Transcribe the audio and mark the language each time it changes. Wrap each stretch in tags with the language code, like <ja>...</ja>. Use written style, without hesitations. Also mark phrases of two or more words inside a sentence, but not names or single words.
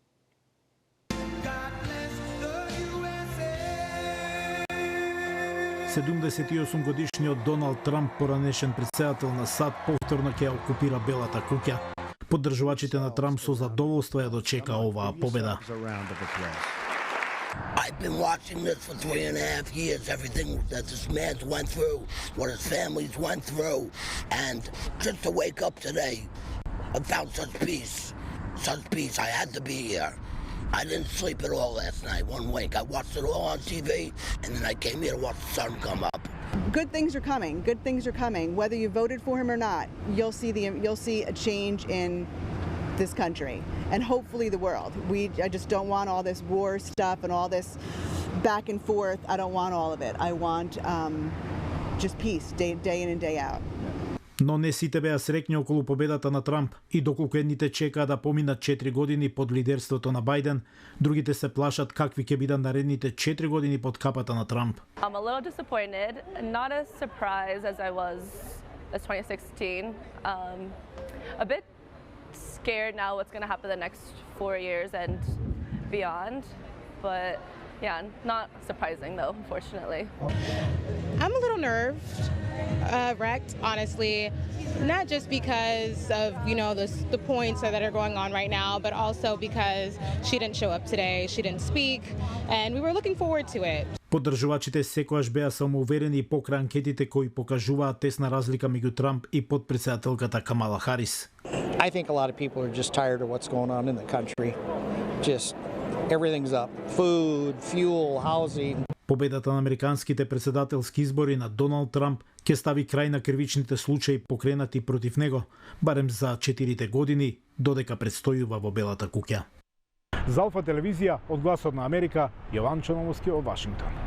<mk>Годишниот Доналд Трамп, поранешен претседател на САД, повторно ќе окупира Белата куќа. Поддржувачите на Трамп со задоволство ја дочека оваа победа.</mk> <en>I've been watching this for 3.5 years, everything that this man's went through, what his families went through, and just to wake up today and found such peace, I had to be here. I didn't sleep at all last night, one wink. I watched it all on TV, and then I came here to watch the sun come up. Good things are coming. Good things are coming. Whether you voted for him or not, you'll see a change in this country and hopefully the world. I just don't want all this war stuff and all this back and forth. I don't want all of it. I want just peace day in and day out.</en> <mk>Но не сите беа среќни околу победата на Трамп и доколку едните чекаа да поминат 4 години под лидерството на Бајден, другите се плашат какви ќе бидат наредните 4 години под капата на Трамп.</mk> <en>I'm a little disappointed, not as surprised as I was as 2016. A bit scared now what's going to happen the next 4 years and beyond, but yeah, not surprising though, unfortunately. I'm a little nerved, wrecked, honestly, not just because of, the points that are going on right now, but also because she didn't show up today, she didn't speak, and we were looking forward to it.</en> <mk>Поддржувачите секогаш беа самоуверени и покрај анкетите кои покажуваат тесна разлика меѓу Трамп и потпредседателката Камала Харис.</mk> <en>I think a lot of people are just tired of what's going on in the country. Just everything's up. Food, fuel, housing.</en> <mk>Победата на американските претседателски избори на Доналд Трамп ќе стави крај на кривичните случаи покренати против него, барем за 4 години, додека предстојува во Белата куќа. За Алфа телевизија, од Гласот на Америка, Јован Чономовски од Вашингтон.</mk>